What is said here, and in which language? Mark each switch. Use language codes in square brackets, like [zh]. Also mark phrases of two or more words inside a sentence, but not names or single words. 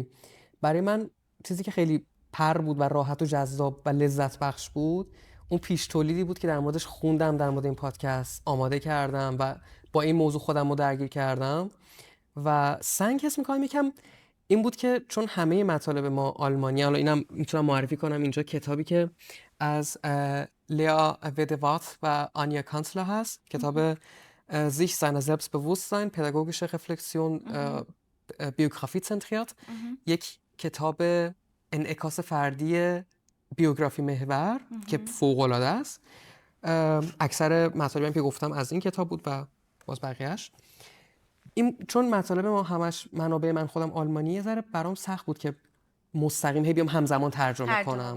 [fa] برای من چیزی که خیلی پر بود و راحت و جذاب و لذت بخش بود اون پیش تولیدی بود که در موردش خوندم، در مورد این پادکست آماده کردم و با این موضوع خودم رو درگیر کردم. و سنگ حس میکنم یکم این بود که چون همه مطالب ما آلمانی، حالا اینم میتونم معرفی کنم اینجا کتابی که از لیا ودوات و آنیا کانسلر هست، کتاب sich seiner Selbstbewusstsein, pädagogische Reflexion, Biografie zentriert. یک کتاب انعکاس فردی بیوگرافی محور که فوق‌العاده است. اکثر مطالبی که گفتم از این کتاب بود و باز بقیه‌اش. این چون مطالب ما همش منابع من خودم آلمانیه ذره برام سخت بود که مستقیم بیام همزمان ترجمه کنم.